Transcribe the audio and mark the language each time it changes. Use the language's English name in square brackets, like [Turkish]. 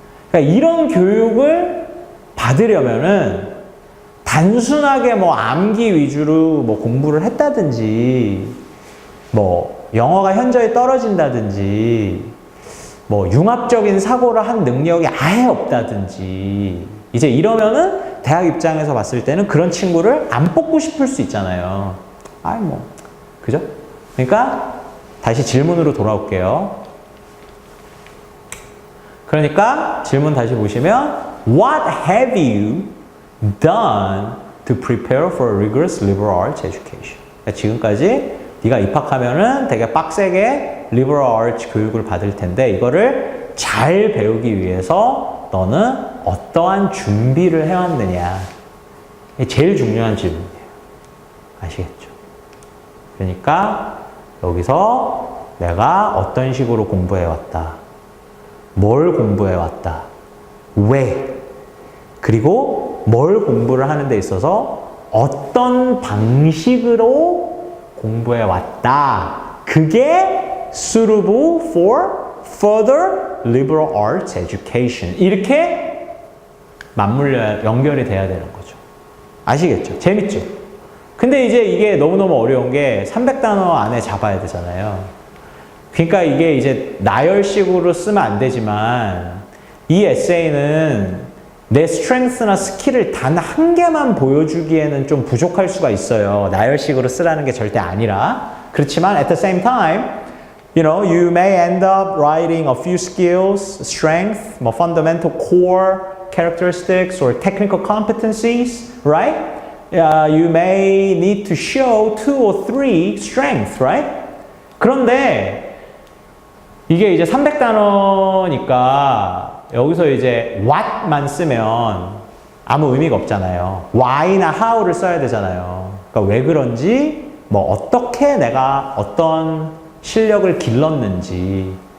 [Korean] 그러니까 이런 교육을 받으려면은 단순하게 뭐 암기 위주로 뭐 공부를 했다든지 뭐 영어가 현저히 떨어진다든지 뭐 융합적인 사고를 한 능력이 아예 없다든지 이제 이러면은 대학 입장에서 봤을 때는 그런 친구를 안 뽑고 싶을 수 있잖아요. 아이 뭐 그죠? 그러니까 다시 질문으로 돌아올게요. 그러니까 질문 다시 보시면 [English] What have you done to prepare for a rigorous liberal arts education? [Korean] 그러니까 지금까지 네가 입학하면은 되게 빡세게 liberal arts 교육을 받을 텐데 이거를 잘 배우기 위해서 너는 어떠한 준비를 해왔느냐? 이게 제일 중요한 질문이에요. 아시겠죠? 그러니까 여기서 내가 어떤 식으로 공부해왔다. 뭘 공부해왔다. 왜? 그리고 뭘 공부를 하는 데 있어서 어떤 방식으로 공부해왔다. 그게 [English] suitable for further liberal arts education. [Korean] 이렇게 연결이 돼야 되는 거죠. 아시겠죠? 재밌죠? 근데 이제 이게 너무너무 어려운 게 300단어 안에 잡아야 되잖아요. 그러니까 이게 이제 나열식으로 쓰면 안 되지만 이 에세이는 내 스트렝스나 스킬을 단 한 개만 보여주기에는 좀 부족할 수가 있어요. 나열식으로 쓰라는 게 절대 아니라. 그렇지만 [English] at the same time, you may end up writing a few skills, strength, more fundamental core characteristics or technical competencies, right? You may need to show 2 or 3 strengths, right? [Korean] 그런데 이게 이제 300단어니까 여기서 이제 what만 쓰면 아무 의미가 없잖아요. why나 how를 써야 되잖아요. 그러니까 왜 그런지, 뭐 어떻게 내가 어떤 실력을 길렀는지.